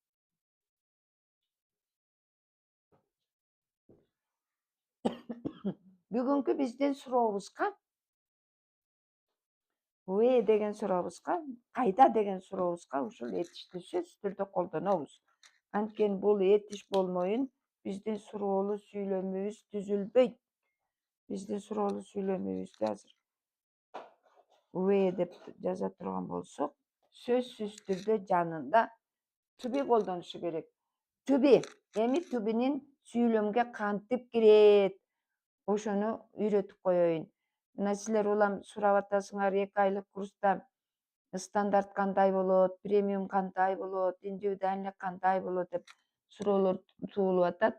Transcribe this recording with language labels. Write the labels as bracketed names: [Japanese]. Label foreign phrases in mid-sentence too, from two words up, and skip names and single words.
[Kyrgyz] Бүгүнкү биздин сурообузга where деген сурообузга, кайда деген сурообузга ушул этишти сөзсүз түрдө колдонобуз. Анткени бул этиш болмойун биздин суроолуу сүйлөмүбүз түзүлбөйт. Биздин суроолуу сүйлөмүбүздү азыр where деп жаза турган болсок, сөзсүз түрдө жанында [English] to be [Kyrgyz] колдонушу керек. [English] To be. [Kyrgyz] Эми [English] to be'нин [Kyrgyz] сүйлөмгө кантип кирет? Ошону үйрөтүп коеюн. Мына силер улам сурап атасыңар 2 айлык курста стандарт кандай болот, премиум кандай болот, индивидуальный кандай болот деп суроолор туулуп атат.